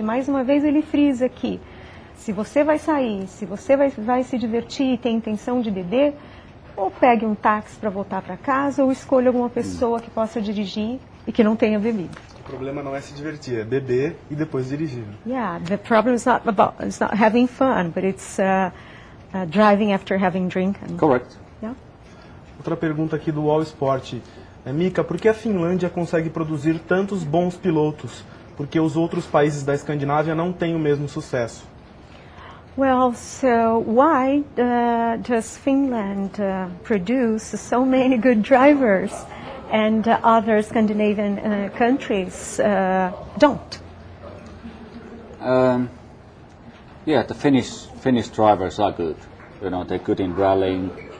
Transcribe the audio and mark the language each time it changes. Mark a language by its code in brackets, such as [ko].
[pt] Mais uma vez ele frisa aqui, se você vai sair, se você vai se divertir e tem intenção de beber, ou pegue um táxi para voltar para casa, ou escolha alguma pessoa que possa dirigir e que não tenha bebido. O problema não é se divertir, é beber e depois dirigir. [en] Yeah, the problem is not having fun, but it's driving after having drink. Correct. Yeah. [pt] Outra pergunta aqui do UOL Sport. Mika, por que a Finlândia consegue produzir tantos bons pilotos? Porque os outros países da Escandinávia não têm o mesmo sucesso. [en] Well, so why does Finland produce so many good drivers and other Scandinavian countries don't? Yeah, the Finnish drivers are good. They're good in rallying.